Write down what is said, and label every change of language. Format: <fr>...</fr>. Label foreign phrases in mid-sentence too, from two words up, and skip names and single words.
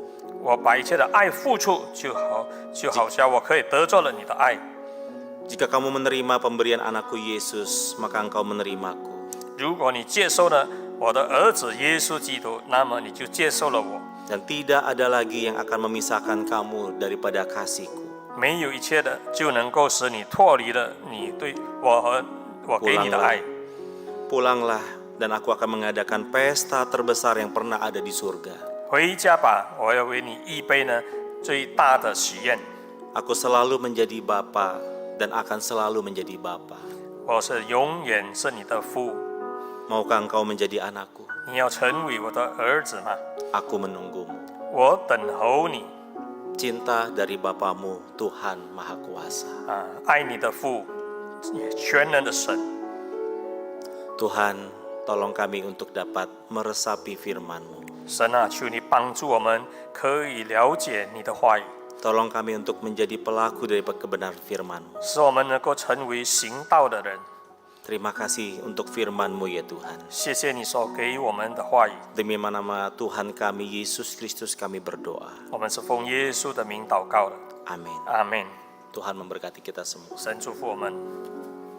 <zh>我把一切的爱付出，就好像我可以得着了你的爱。</zh> <id>Jika kamu menerima pemberian anakku Yesus, maka engkau menerimaku.</id> <zh>如果你接受了我的儿子耶稣基督，那么你就接受了我。</zh> <id>Dan tidak ada lagi yang akan memisahkan kamu daripada kasihku.</id> <zh>没有一切的就能够使你脱离了你对我和我给你的爱。</zh> <id>Pulanglah dan aku akan mengadakan pesta terbesar yang pernah ada di surga.</id> <zh>回家吧，我要为你预备呢最大的喜宴。</zh> <id>Aku selalu menjadi bapa dan akan selalu menjadi bapa.</id> <zh>我是永远是你的父，</zh> <id>Maukah engkau menjadi anakku?</id> <zh>你要成为我的儿子吗？</zh> <id>Aku menunggumu.</id> <zh>我等候你。</zh> <id>Cinta dari Bapamu, Tuhan Maha Kuasa.</id> <zh>爱你的父，也全能的神。</zh> <id>Tuhan, tolong kami untuk dapat meresapi firman-Mu.</id> <zh>神啊，求你帮助我们，可以了解你的话语。</zh> <id>Tolong kami untuk menjadi pelaku dari kebenaran firman-Mu.</id> <zh>使我们能够成为行道的人。</zh> <id>Terima kasih untuk firman-Mu ya Tuhan.</id> <zh>谢谢你所给予我们的话语，</zh> <id>Demi nama Tuhan kami Yesus Kristus kami berdoa.</id> <zh>我们是奉耶稣的名祷告的，</zh> <id>Amin.</id> <zh>阿门。</zh> <id>Tuhan memberkati kita semua.</id> <zh>神祝福我们。</zh>